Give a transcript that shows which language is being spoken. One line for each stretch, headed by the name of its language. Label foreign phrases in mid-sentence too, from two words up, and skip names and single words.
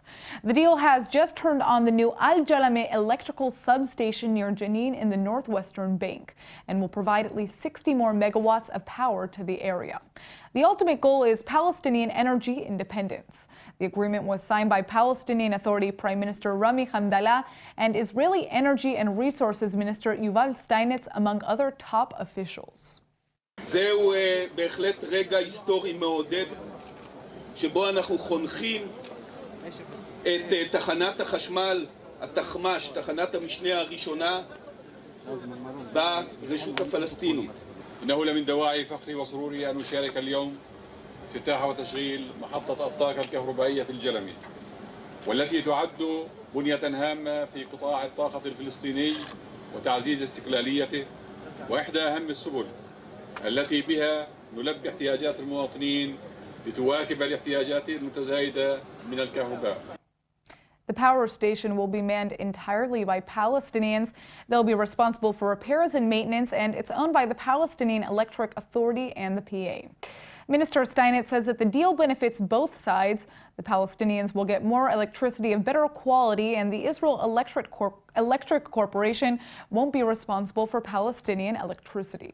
English: The deal has just turned on the new Al-Jalameh electrical substation near Jenin in the northwestern bank and will provide at least 60 more megawatts of power to the area. The ultimate goal is Palestinian energy independence. The agreement was signed by Palestinian Authority Prime Minister Rami Hamdallah and Israeli Energy and Resources Minister Yuval Steinitz, among other top officials.
Hebrew: זהו בהחלט רגע היסטורי מעודד שבו אנחנו חונכים את תחנת החשמל, התחמ"ש, תחנת המשנה הראשונה ברשות הפלסטינית.
Arabic: إنه لمن دواعي فخري وسروري أن أشارك اليوم افتتاح وتشغيل محطة الطاقة الكهربائية في الجلمي، والتي تعد بنية هامة في قطاع الطاقة الفلسطيني وتعزيز استقلاليته، وإحدى أهم السبل التي بها نلبي احتياجات المواطنين لتواكب الاحتياجات المتزايدة من الكهرباء.
English: The power station will be manned entirely by Palestinians. They'll be responsible for repairs and maintenance, and it's owned by the Palestinian Electric Authority and the PA. Minister Steinitz says that the deal benefits both sides. The Palestinians will get more electricity of better quality, and the Israel Electric Corporation won't be responsible for Palestinian electricity.